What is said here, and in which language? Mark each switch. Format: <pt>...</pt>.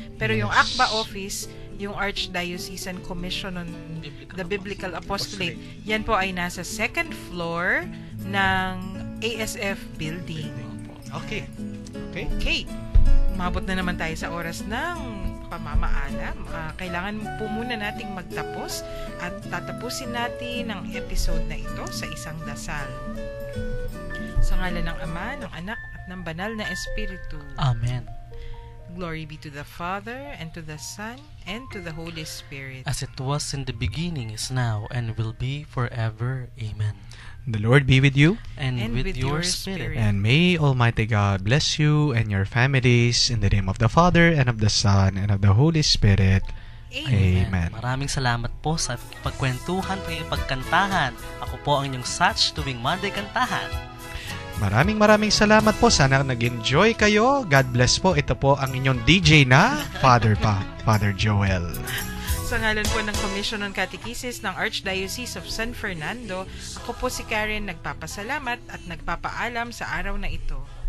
<tl>Pero yung ACBA office, yung Archdiocesan Commission on the Biblical Apostolate, yan po ay nasa second floor ng ASF building. Okay. Okay. Umabot na naman tayo sa oras ng pamamaalam. Kailangan po muna nating magtapos at tatapusin natin ang episode na ito sa isang dasal. Sa ngalan ng Ama, ng Anak, at ng Banal na Espiritu. Amen.</tl> <en>Glory be to the Father, and to the Son, and to the Holy Spirit. As it was in the beginning, is now, and will be forever. Amen. The Lord be with you, And with your spirit. and may Almighty God bless you and your families in the name of the Father, and of the Son, and of the Holy Spirit. Amen.</en> <tl>Maraming salamat po sa pagkwentuhan, pagkantahan. Ako po ang inyong Satch tuwing Monday Kantahan. Maraming salamat po. Sana nag-enjoy kayo.</tl> <en>God bless po.</en> <tl>Ito po ang inyong DJ na Father Joel. Sa ngalan po ng Commission on Catechesis ng Archdiocese of San Fernando, ako po si Karen, nagpapasalamat at nagpapaalam sa araw na ito.</tl>